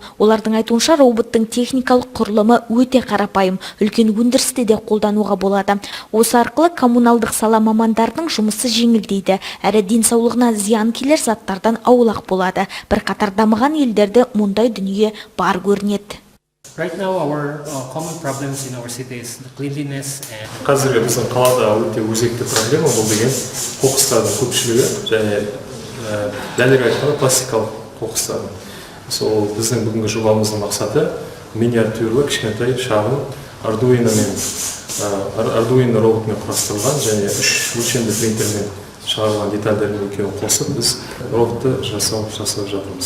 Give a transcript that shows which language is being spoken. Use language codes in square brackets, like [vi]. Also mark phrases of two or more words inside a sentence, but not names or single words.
[kk] Олардың айтуынша роботтың техникалық құрылымы өте қарапайым, үлкен өндірісте де қолдануға болады. Осы арқылы коммуналдық сала мамандарының жұмысы жеңілдейді, әрі денсаулығына зиян келер заттардан аулақ болады. Бірқатар дамыған елдерде мұндай дүние бар көрінеді. [en] Right now, our common problems in our city is the cleanliness and... [kk] Қазіргі біздің қалада өте өзекті проблема бұл деген қоқыстардың көпшілігі және дәлірек айтқанда пластикалық қоқыстардың. Сол біздің бүгінгі жобамыздың мақсаты миниатюрлы, кішкентай, шағын Arduino роботымен құрастырылған және 3 өлшемді принтермен шығарылған детальдердің екеуін қосып, біз роботты жасап жатырмыз.